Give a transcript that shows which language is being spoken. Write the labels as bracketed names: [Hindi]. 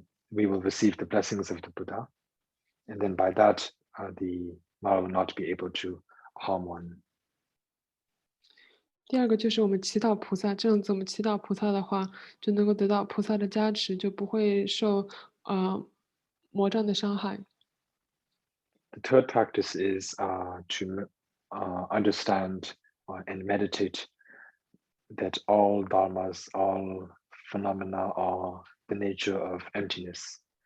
[English] We will receive the blessings of the Buddha, and then by that, the Mara will not be able to harm one. [Chinese] 第二个就是我们祈祷菩萨，这样子我们祈祷菩萨的话，就能够得到菩萨的加持，就不会受魔障的伤害。 [English] The third practice is to understand and meditate that all dharmas, all phenomena are the nature of emptiness.